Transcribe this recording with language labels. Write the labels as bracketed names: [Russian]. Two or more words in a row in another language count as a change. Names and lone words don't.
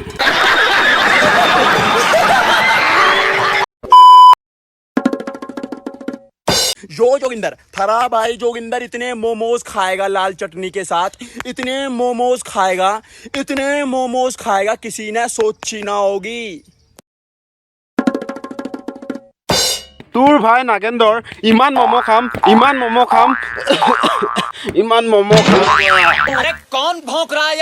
[Hindi] जोगिंदर थरा भाई जोगिंदर इतने मोमोज खाएगा लाल चटनी के साथ, इतने मोमोज खाएगा किसी ने सोची ना होगी। [Assamese] তোৰ ভাই নাগেন্দৰ ইমান মমো খাম ইমান মমো খাম [Hindi] अरे कौन भौंक रहा है ये